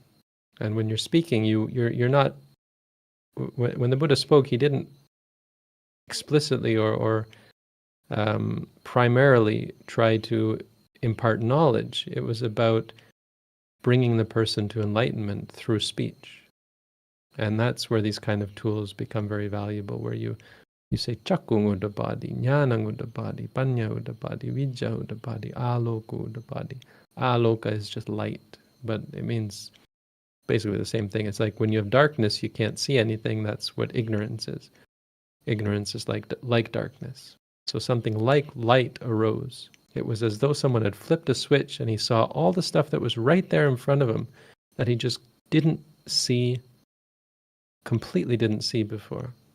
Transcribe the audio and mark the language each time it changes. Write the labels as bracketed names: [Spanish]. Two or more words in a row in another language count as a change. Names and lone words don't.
[English] And when you're speaking, you're not. When the Buddha spoke, he didn't explicitly or primarily try to impart knowledge. It was about bringing the person to enlightenment through speech. And that's where these kind of tools become very valuable, where you say [Pali] cakkung udapadi, jnanang udapadi, panya udapadi, vidya udapadi, aloka udapadi. [English] aloka is just light, but it means basically the same thing. It's like when you have darkness, you can't see anything. That's what ignorance is. Ignorance is like darkness. So something like light arose. It was as though someone had flipped a switch and he saw all the stuff that was right there in front of him that he just didn't see, completely didn't see before.